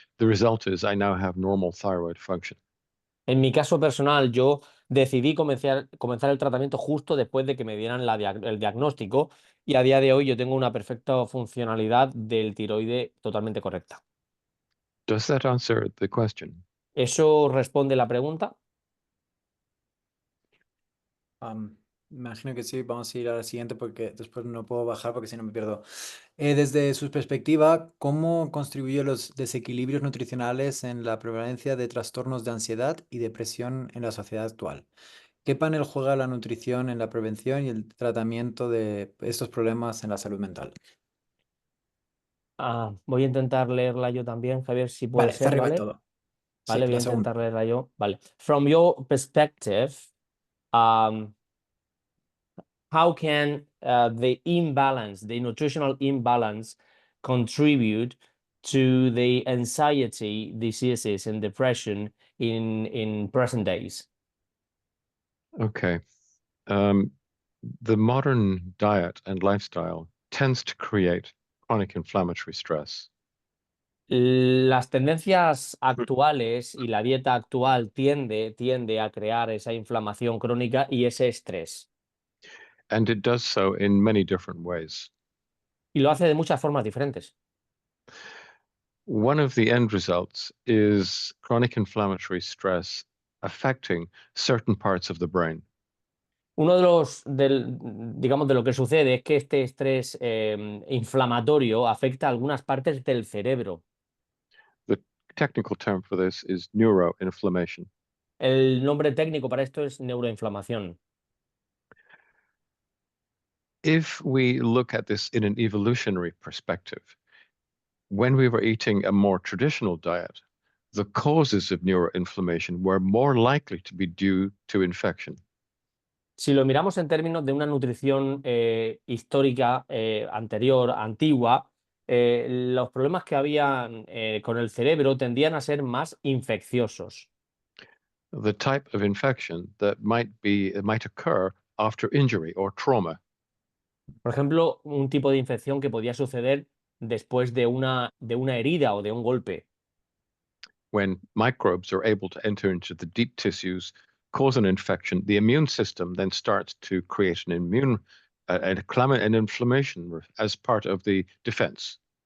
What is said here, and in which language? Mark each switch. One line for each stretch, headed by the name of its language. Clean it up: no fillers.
English: The result is I now have normal thyroid function.
Spanish: En mi caso personal, yo decidí comenzar el tratamiento justo después de que me dieran el diagnóstico y a día de hoy yo tengo una perfecta funcionalidad del tiroide totalmente correcta.
English: Does that answer the question?
Spanish: ¿Eso responde la pregunta? Imagino que sí. Vamos a ir a la siguiente porque después no puedo bajar porque si no me pierdo. Desde su perspectiva, ¿cómo contribuyó los desequilibrios nutricionales en la prevalencia de trastornos de ansiedad y depresión en la sociedad actual? ¿Qué papel juega la nutrición en la prevención y el tratamiento de estos problemas en la salud mental? Voy a intentar leerla yo también, Javier, si puede Vale, está ser, arriba de ¿vale? todo. Vale, Sí, voy a la intentar segunda. leerla yo. Vale.
English: From your perspective, um, how can the nutritional imbalance contribute to the anxiety diseases and depression in present days? Okay. The modern diet and lifestyle tends to create chronic inflammatory stress.
Spanish: Las tendencias actuales y la dieta actual tiende a crear esa inflamación crónica y ese estrés.
English: And it does so in many different ways.
Spanish: Y lo hace de muchas formas diferentes.
English: One of the end results is chronic inflammatory stress affecting certain parts of the brain.
Spanish: Uno de digamos, de lo que sucede es que este estrés inflamatorio afecta a algunas partes del cerebro.
English: The technical term for this is neuroinflammation.
Spanish: El nombre técnico para esto es neuroinflamación.
English: If we look at this in an evolutionary perspective, when we were eating a more traditional diet, the causes of neuroinflammation were more likely to be due to infection.
Spanish: Si lo miramos en términos de una nutrición histórica antigua, los problemas que había con el cerebro tendían a ser más infecciosos.
English: The type of infection that might occur after injury or trauma.
Spanish: Por ejemplo, un tipo de infección que podía suceder después de una herida o de un golpe.
English: When microbes are able to enter into the deep tissues, cause an infection, the immune system then starts to create an inflammation as part of the defense.